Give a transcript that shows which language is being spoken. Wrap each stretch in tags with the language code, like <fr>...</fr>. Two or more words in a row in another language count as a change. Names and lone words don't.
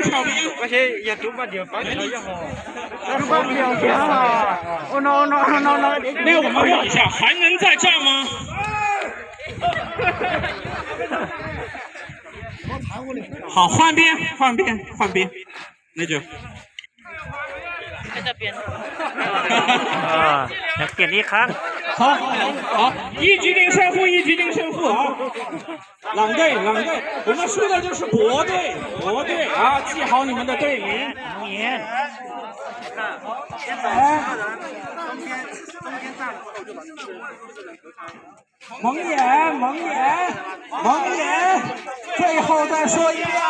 <zh>那我们问一下，还能再战吗？好，换边，那就。</zh> <th>要เปลี่ยนอีกครั้ง</th> <zh>好，一局定胜负啊！朗队，我们输的就是国队啊！记好你们的队名。蒙眼，最后再说一遍啊！</zh>